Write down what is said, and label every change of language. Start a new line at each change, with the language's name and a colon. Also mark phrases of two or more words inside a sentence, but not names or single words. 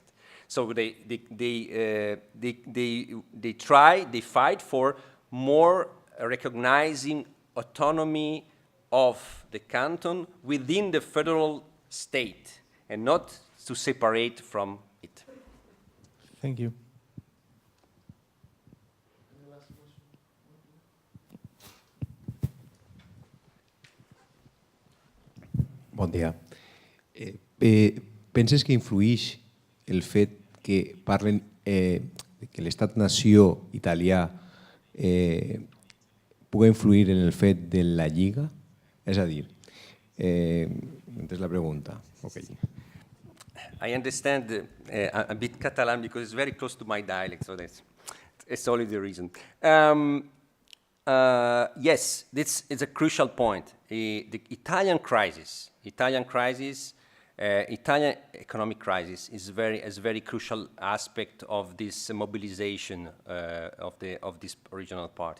English: So they fight for more recognizing autonomy of the canton within the federal state and not to separate from it. Thank you.
Catalan: Bon dia. Penses que influeix el fet que parlen que l'estat-nació italià pugui influir en el fet de la Lliga? És a dir, entens la pregunta?
English: Okay. I understand a bit Catalan because it's very close to my dialect, so that's only the reason. Yes, this is a crucial point. The Italian economic crisis is a very crucial aspect of this mobilization of this regional party.